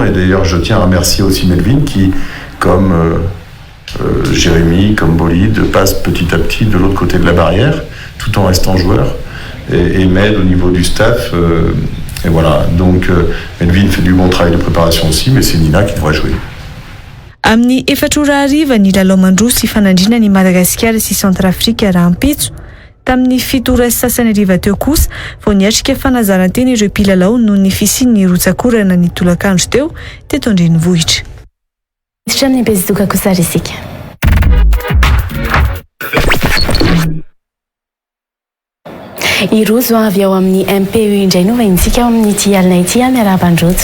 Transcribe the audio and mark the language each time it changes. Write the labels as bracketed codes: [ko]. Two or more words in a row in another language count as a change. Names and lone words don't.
[fr] Et d'ailleurs, je tiens à remercier aussi Melvin qui, comme Jérémy, comme Bolide, passe petit à petit de l'autre côté de la barrière, tout en restant joueur, et m'aide au niveau du staff. Et voilà, donc Melvin fait du bon travail de préparation aussi, mais c'est Nina qui devrait jouer. [mg] Amin'ny 4 ora hariva ny lalao mandroa sy fanandrina ny Madagasikara sy Centrafrika rahampitso. Tamin'ny 7 ora sy sasany hariva teo kosa vao niatrika fanazarantena ireo mpilalao noho ny fisian'ny rotsakorana ny tolakandro teo teto Andrenivohitra. Amin'ny bezidoka kosa resika. Irozo avy ao amin'ny MPE indray no vaintsika ao amin'ny ity alina ity miarabandrojo.